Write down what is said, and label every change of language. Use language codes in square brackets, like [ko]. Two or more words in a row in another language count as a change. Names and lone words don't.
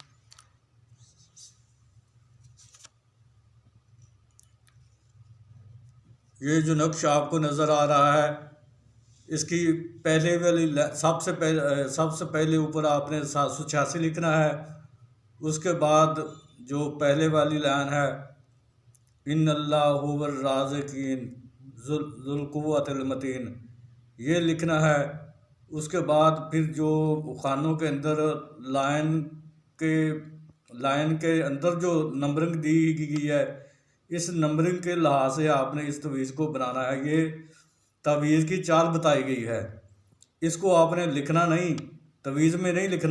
[ur] یہ جو نقش آپکو نظر آ رہا ہے، اسکی پہلے والی سب سے پہلے اوپر آپنے 786 لکھنا ہے. اسکے بعد جو پہلے والی لائن ہے, [ar] إن الله هو الرازقين ذو القوة المتين, [ur] یہ لکھنا ہے. اسکے بعد پھر جو خانوں کے اندر لائن کے اندر جو نمبرنگ دی گئی ہے، اس نمبرنگ کے لحاظ سے آپنے اس تعویذ کو بنانا ہے. یہ تعویذ کی چال بتائی گئی ہے۔ اسکو آپنے لکھنا نہیں، تعویذ میں نہیں لکھنا.